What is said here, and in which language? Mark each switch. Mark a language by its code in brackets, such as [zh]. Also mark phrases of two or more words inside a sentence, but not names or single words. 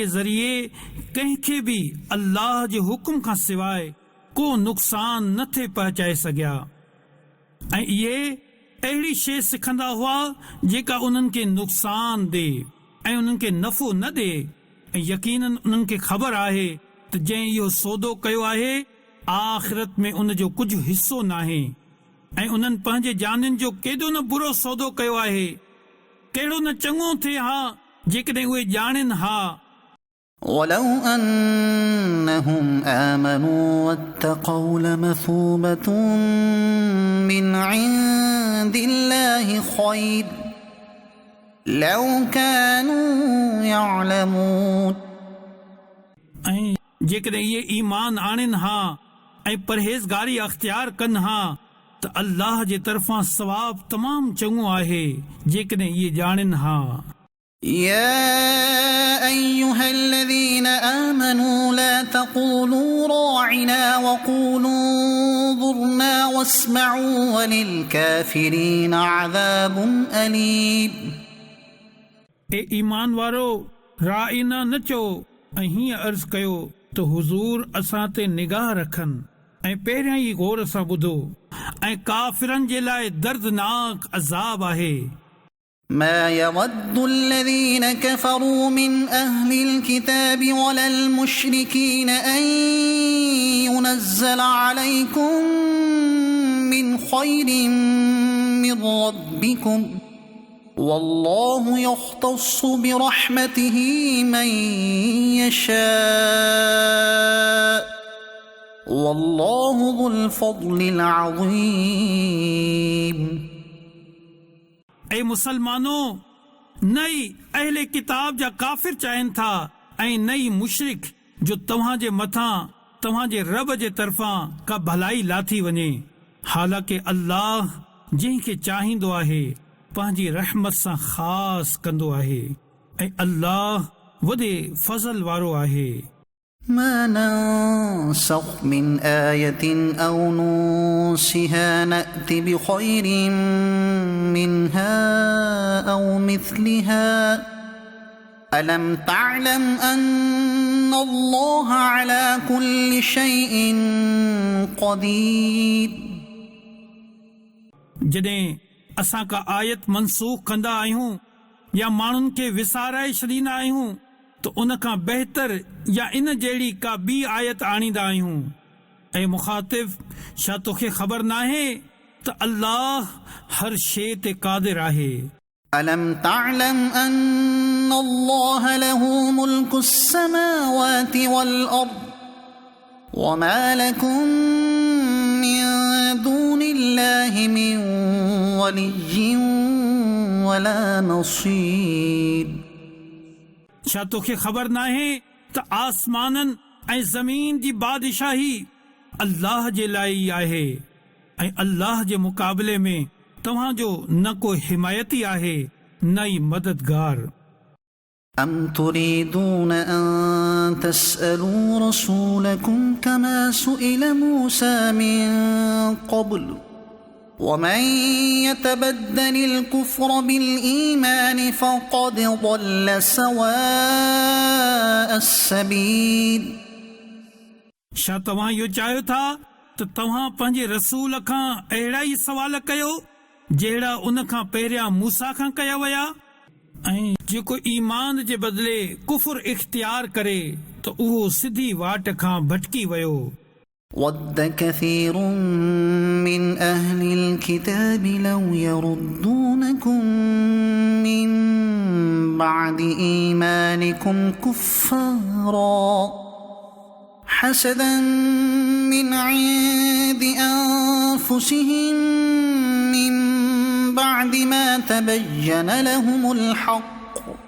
[sd] ज़रिए कंहिंखे बि अल्लाह जे हुकुम खां सवाइ को नुक़सान न थे पहुचाए सघिया ऐं इहे अहिड़ी शइ सिखंदा हुआ जेका उन्हनि खे नुक़सान ॾे ऐं उन्हनि खे नफ़ो न ॾे ऐं यकीनन उन्हनि खे ख़बर आहे त जंहिं इहो सौदो कयो आहे आख़िरत में उन जो कुझु हिसो नाहे ऐं उन्हनि पंहिंजे जाननि जो केॾो न बुरो सौदो कयो आहे कहिड़ो न चङो थिए हा जेकॾहिं उहे ॼाणनि हा. [ar] ولو أنهم آمنوا واتقوا لمثوبة من عند الله خير لو كانوا يعلمون. [sd] ऐं जेकॾहिं इहे ईमान आणनि हा ऐं परहेज़गारी अख़्तियार कनि हा त अल्लाह जे तरफ़ां सवाब तमामु चङो आहे जेकॾहिं इहे ॼाणनि हा. [ar] يا أيها الذين آمنوا لا تقولوا راعنا وقولوا انظرنا واسمعوا وللكافرين عذاب أليم. [sd] ए ईमान वारो राइना न चओ ऐं हीअं अर्ज़ कयो त हुज़ूर असां ते निगाह रखनि ऐं पहिरियां ई गौर सां ॿुधो ऐं काफ़िरनि जे लाइ दर्दनाक अज़ाब आहे. [ar] ما يود الذين كفروا من أهل الكتاب ولا المشركين أن ينزل عليكم من خير من ربكم والله يختص برحمته من يشاء والله ذو الفضل العظيم. [sd] ऐं मुसलमानो नई अहले किताब जा काफ़िर चाहिनि था ऐं नई मुशरिक जो तव्हां जे मथां तव्हां जे रब जे तरफ़ां का भलाई लाथी वञे हालांकि अल्लाह जंहिंखे चाहींदो आहे पंहिंजी रहमत सां ख़ासि कंदो आहे ऐं अल्लाह वॾे फज़ल वारो आहे। [ar] ما ننسخ من آية أو ننسها نأت بخير منها أو مثلها ألم تعلم أن الله على كل شيء قدير [sd] जॾहिं असां का आयत मनसूख कंदा आहियूं या माण्हुनि खे विसाराए छॾींदा आहियूं त उन खां बहितर या इन जहिड़ी का ॿी आयत आणींदा आहियूं। ऐं मुखातिब, छा तोखे ख़बर नाहे त अल्लाह हर शइ ते क़ादिर आहे। [ar] ألم تعلم أن الله له ملك السماوات والأرض وما لكم من دون الله من ولي ولا نصير [sd] छा तोखे ख़बर नाहे त आसमाननि ऐं ज़मीन जी बादशाही अल्लाह जे लाइ ई आहे ऐं अल्लाह जे मुक़ाबले में तव्हांजो न को हिमायती आहे न ई मददगार। [ar] أم تريدون أن تسألوا رسولكم كما سئل موسى من قبل ومن يتبدل الكفر بالإيمان فقد ضل سواء السبيل [sd] छा तव्हां इहो चाहियो था त तव्हां पंहिंजे रसूल खां अहिड़ा ई सवाल कयो जहिड़ा उन खां पहिरियां मूसा खां कया विया? ऐं जेको ईमान जे बदिले कुफर इख्तियार करे त उहो सिधी वाट खां भटकी वियो। [ar] ود كثير من أهل الكتاب لو يردونكم من بعد إيمانكم كفارا حسدا من عند أنفسهم من بعد ما تبين لهم الحق